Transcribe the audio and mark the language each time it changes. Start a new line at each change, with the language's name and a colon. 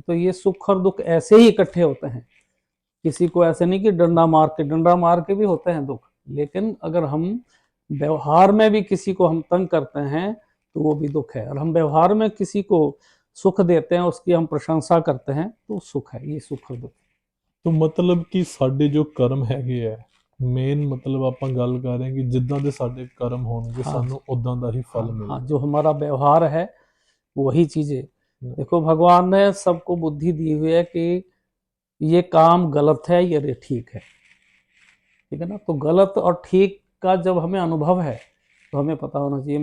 Hindi: तो ये सुख और दुख ऐसे ही इकट्ठे होते हैं, किसी को ऐसे नहीं कि डंडा मार के भी होते हैं दुख, लेकिन अगर हम व्यवहार में भी किसी को हम तंग करते हैं तो वो भी दुख है, और हम व्यवहार में किसी को सुख देते हैं, उसकी हम प्रशंसा करते हैं, तो सुख है। ये सुख और दुख। तो मतलब कि
Punjabi: ਸਾਡੇ ਜੋ ਕਰਮ ਹੈਗੇ ਆ, ਮੇਨ ਮਤਲਬ ਆਪਾਂ ਗੱਲ ਕਰ ਰਹੇ ਹਾਂ ਕਿ ਜਿੱਦਾਂ ਦੇ ਸਾਡੇ ਕਰਮ ਹੋਣਗੇ
Hindi: हाँ
Punjabi: ਸਾਨੂੰ ਉਦਾਂ ਦਾ ਹੀ
Hindi: हाँ
Punjabi: ਫਲ
Hindi: हाँ,
Punjabi: ਮਿਲਣਾ।
Hindi: जो हमारा व्यवहार है वही चीजें। देखो भगवान ने सबको बुद्धि दी हुई है कि ये काम गलत है, ये ठीक है, ठीक है ना। तो गलत और ठीक का जब हमें अनुभव है तो हमें पता होना चाहिए।